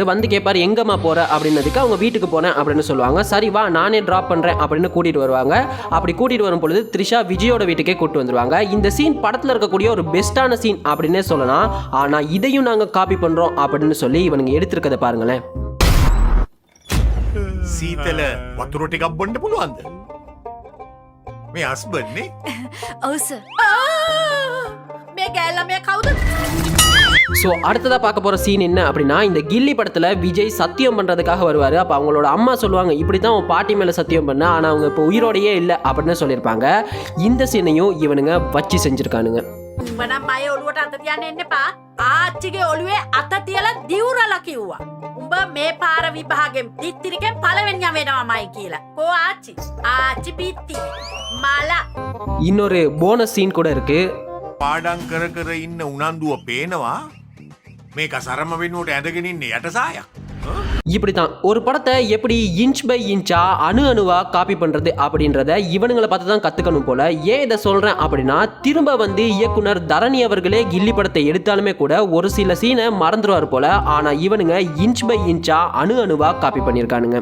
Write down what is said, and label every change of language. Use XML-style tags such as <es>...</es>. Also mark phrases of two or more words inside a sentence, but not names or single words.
<ta>வந்து கேட்பாரு எங்கம்மா போற அப்படின்னதுக்கு அவங்க வீட்டுக்கு போனேன் அப்படின்னு சொல்லுவாங்க. சரி வா நானே டிராப் பண்றேன் அப்படின்னு கூட்டிட்டு வருவாங்க. அப்படி கூட்டிட்டு வரும் பொழுது த்ரிஷா விஜயோட வீட்டுக்கே கூட்டு வந்துருவாங்க. இந்த சீன் படத்துல இருக்கக்கூடிய ஒரு பெஸ்டான சீன் அப்படின்னே சொல்லலாம். ஆனா இதையும் நாங்க காப்பி பண்றோம் அப்படின்னு சொல்லி இவனுங்க எடுத்திருக்கதை பாருங்களேன்.</ta> <si>සීතල වතුර ටිකක් බොන්න පුළුවන්ද? මේ හස්බන්ඩ් නේ? ඔව් සර්. මේ ගෑල්ලා කවුද?</si> <ta>ஸோ அடுத்ததாக பார்க்க போகிற சீன் என்ன அப்படின்னா, இந்த கில்லி படத்தில் விஜய் சத்தியம் பண்ணுறதுக்காக வருவார். அப்போ அவங்களோட அம்மா சொல்லுவாங்க இப்படி தான் உன் பாட்டி மேலே சத்தியம் பண்ண, ஆனால் அவங்க இப்போ உயிரோடையே இல்லை அப்படின்னு சொல்லியிருப்பாங்க. இந்த சீனையும் இவனுங்க வச்சு செஞ்சுருக்கானுங்க.</ta> <si>උඹ නම් මගේ ඔළුවට අත තියන්න එන්න එපා. ආච්චිගේ ඔළුවේ අත තියලා දිවුරලා කිව්වා. උඹ මේ පාර විභාගෙන් තිත්තිරිකෙන් පළවෙනියා වෙනවාමයි කියලා. කෝ ආච්චි? ආච්චි පිත්ති. මල.</si> <ta>இன்னொரு</ta> <en>bonus scene</en> <ta>கூட இருக்கு.</ta> <si>පාඩම් කර කර ඉන්න උනන්දුව පේනවා. මේක සරම වෙනුවට ඇඳගෙන ඉන්නේ යටසායක්.</si> <ta>இப்படி தான் ஒரு படத்தை எப்படி</ta> <en>inch by inch</en> <ta>அணு அணுவா காப்பி பண்றது அப்படின்றத இவனுங்களை பார்த்து தான் கத்துக்கணும் போல. ஏன் இதை சொல்றேன் அப்படின்னா, திரும்ப வந்து இயக்குனர் தரணி அவர்களே கில்லி படத்தை எடுத்தாலுமே கூட ஒரு சில சீனை மறந்துடுவார் போல. ஆனா இவனுங்க</ta> <en>inch by inch</en> <ta>அணு அணுவா காப்பி பண்ணியிருக்கானுங்க.</ta>